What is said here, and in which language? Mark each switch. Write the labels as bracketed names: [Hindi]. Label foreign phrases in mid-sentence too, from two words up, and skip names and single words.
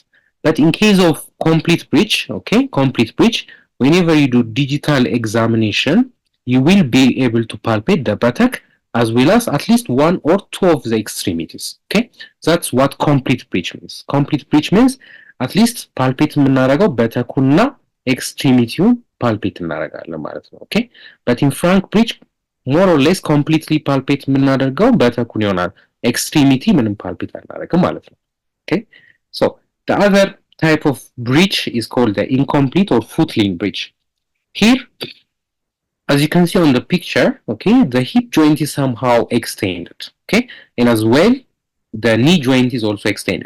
[English] But in case of complete breech, okay, whenever you do digital examination, you will be able to palpate the buttock as well as at least one or two of the extremities. Okay, that's what complete breech means. Complete breech means at least palpate [Amharic] የምናደርገው በተኩና ኤክስትሪሚቲውን [English] palpate [Amharic] እናደርጋለን ማለት ነው። [English] Okay, but in frank breech more or less completely palpate [Amharic] የምናደርገው በተኩን ይሆናል። extremity ምንም palpate አናደርግም ማለት ነው። [English] Okay, so the other type of breech is called the incomplete or footling breech. Here, as you can see on the picture, okay, the hip joint is somehow extended, okay, and as well the knee joint is also extended.